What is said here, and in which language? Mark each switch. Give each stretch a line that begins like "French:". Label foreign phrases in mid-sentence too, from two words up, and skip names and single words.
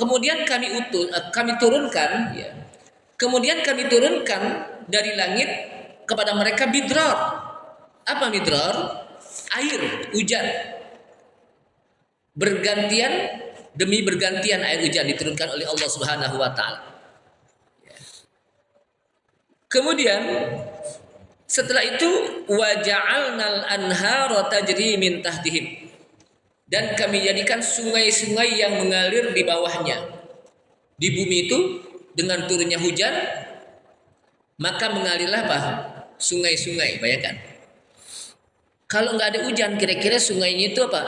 Indonesian: Kemudian kami turunkan ya. Kemudian kami turunkan dari langit kepada mereka midrar. Apa midrar? Air hujan. Bergantian demi bergantian air hujan diturunkan oleh Allah
Arabic: سبحانه وتعالى.
Indonesian: Kemudian setelah itu
Arabic: وجعلنا الأنهار تجري من تحتهم.
Indonesian: Dan kami jadikan sungai-sungai yang mengalir di bawahnya. Di bumi itu dengan turunnya hujan, maka mengalirlah apa? Sungai-sungai, bayangkan. Kalau nggak ada hujan, kira-kira sungainya itu apa?